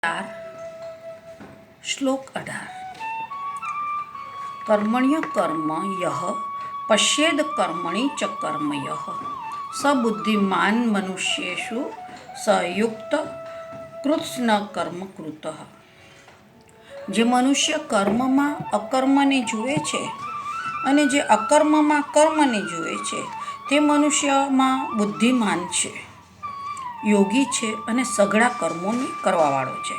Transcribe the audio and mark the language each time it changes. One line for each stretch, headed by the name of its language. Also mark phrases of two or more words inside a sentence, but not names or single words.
Sanskrit: 4 श्लोक 18 कर्मण्य कर्म यः पश्येद कर्मणि च कर्म यः स बुद्धिमान मनुष्येषु सयुक्त कृत्स्न कर्म કૃતઃ।
Gujarati: જે મનુષ્ય કર્મમાં અકર્મને જુએ છે અને જે અકર્મમાં કર્મને જુએ છે તે મનુષ્યમાં બુદ્ધિમાન છે, યોગી છે અને સઘળા કર્મોને કરવાવાળો છે।